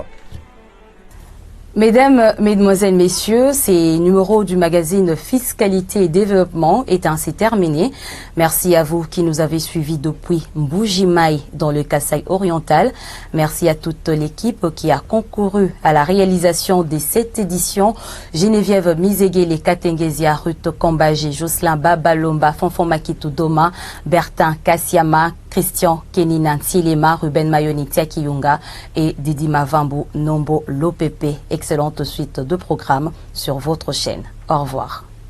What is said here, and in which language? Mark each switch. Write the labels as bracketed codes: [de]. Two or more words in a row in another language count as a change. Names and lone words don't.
[fr] Mesdames, Mesdemoiselles, Messieurs, ces numéros du magazine Fiscalité et Développement est ainsi terminé. Merci à vous qui nous avez suivis depuis Mbuji-Mayi dans le Kasaï oriental. Merci à toute l'équipe qui a concouru à la réalisation de cette édition. Geneviève Mizegele, Katengezia, Ruth Kombaji, Jocelyn Babalomba, Fonfon Makitou Doma, Bertin Kassiama, Christian Kenina Nsilema, Ruben Mayoni Tiakiyunga et Didi Mavambu Nombo Lopepe. Excellente suite de programmes sur votre chaîne. Au revoir.